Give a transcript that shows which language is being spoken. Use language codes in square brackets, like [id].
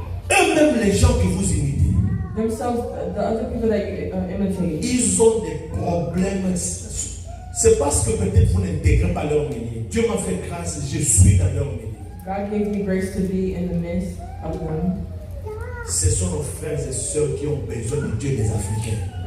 [fr] Eux-mêmes, les gens que vous imitez, [en] Themselves, the other people that you imitate, [fr] ils ont des problèmes. C'est parce que peut-être vous n'intégrez pas leur milieu. Dieu m'a fait grâce, je suis dans leur milieu. [en] God gave me grace to be in the midst of them. [fr] Ce sont nos frères et sœurs qui ont besoin de Dieu des Africains.